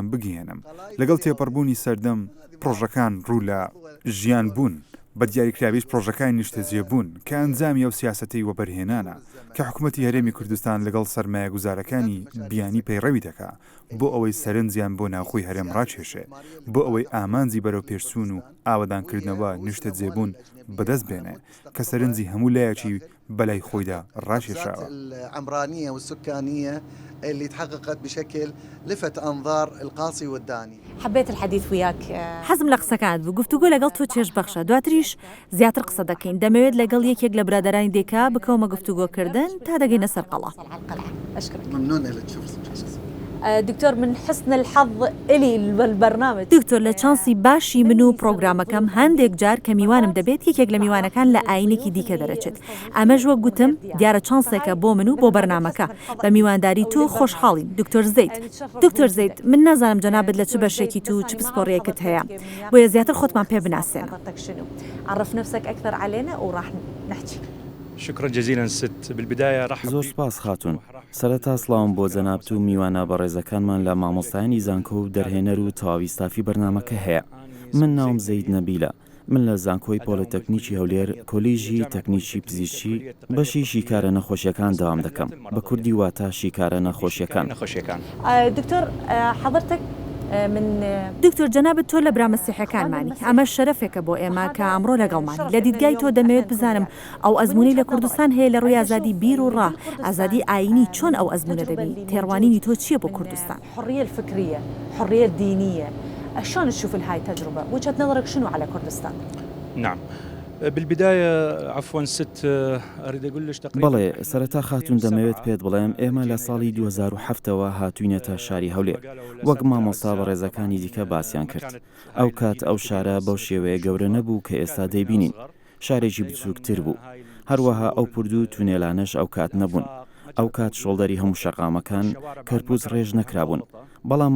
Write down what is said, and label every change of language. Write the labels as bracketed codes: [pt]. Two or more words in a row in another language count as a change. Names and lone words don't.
[ckb] بگەێنم لەگەڵ تێپەڕبوونی سەردەم پرۆژەکان ڕوو لە ژیان بوون بە دیاریکراویش پرۆژەکانی نیشتەجێ بوون کە ئەنجامی ئەو سیاسەتەی وەبەرهێنانە کە حکوومەتی هەرێمی کوردستان لەگەڵ سەرمایە گوزارەکانی بیانی پەیڕەوی دەکا بۆ ئەوەی سەرنجیان بۆ ناوخۆی هەرێم ڕاکێشێ بۆ ئەوەی ئامانجی بەرەو پێشچوون و ئاوادانکردنەوە نیشتەجێبوون بەدەست بێنێ کە سەرنجی هەموو لایەکی بەلای خۆیدا ڕاکێشاوە [ar] العمرانية والسكانية اللي تحققت بشكل لفت أنظار القاصي والداني. حبيت الحديث وياك. [ckb] حەزم لە قسەکانت بوو گفتوگۆ لەگەڵ تۆ چێژ بەخشە دواتریش زیاتر قسە دەکەین دەمەوێت لەگەڵ یەکێک لە برادەرانی دێکا بکەومە گفتوگۆکردن تا دەگەینە سەر قەڵا. [ar] ممنون لك تشوف دكتور من حسن الحظ إلي بالبرنامج [ckb] دکتۆر لە چانسی باشی من و پرۆگرامەکەم هەندێک جار کە میوانم دەبێت یەکێک لە میوانەکان لە ئاینێکی دیکە دەرەچێت ئەمەش وەک گوتم دیارە چانسێکە بۆ من و بۆ بەرنمەکە بە میوانداری تو خۆشحاڵین دکتۆر زەید دکتۆر زەید من نازانم جەنابەت لە چ بەشێکی تو چ پسپۆڕیەکت هەیە بۆیە زیاتر خۆتمان پێ بناسێن. [ar] عرف نفسك أكثر علينا وراح نحكي. شكرا جزيلا ست بالبداية رحب [ckb] زۆر سپاس خاتون سەرەتا سڵاوم بۆ جەنابەت و میوانە بەڕێزەکانمان لە مامۆستایانی زانکۆ و دەرهێنەر و تەواویستافی بەرنمەکە هەیە. من ناوم زەید نەبیلە من لە زانکۆی پۆلیتەکنیکی هەولێر کۆلیژی تەکنیکی پزیشکی بەشی شیکارە نەخۆشیەکان داوام دەکەم بە کوردی واتە شیکارە نەخۆشیەکان. [ar] دکتۆر حضرتك من [ckb] دکتۆر جەنابەت تۆ لە برامەسیحەکانمانی ئەمە شەرەفێکە بۆ ئێمە کە ئەمڕۆ لەگەڵمانی لە دیدگای تۆ دەمەوێت بزانم ئەو ئەزمونی لە کوردستان هەیە لە ڕووی ئازادی بیر و ڕا ئازادی ئاینی چۆن ئەو ئەزمونە دەبی تێڕوانینی تۆ چییە بۆ کوردستان؟ [ar] حرية الفكرية حرية الدينية شلون تشوف هاي التجربة وجهة نظرك شنو على كردستان؟ نعم بالبداية عفوا ست أريد أقول لك تقريبا [ckb] بەڵێ سەرەتا خاتون دەمەوێت پێت بڵێم ئێمە لە ساڵی 2007ەوە هاتوینەتە شاری هەولێر وەک مامۆستا بەڕێزەکانی دیکە باسییان کرد ئەو کات ئەو شارە بەو شێوەیە گەورە نەبوو کە ئێستا دەیبینین شارێکی بچووکتر بوو هەروەها ئەو پردوو تونێلانەش ئەو کات نەبوون ئەو کات شۆڵدەری هەموو شەقامەکان کەرپوز ڕێژ نەکرابوون بەڵام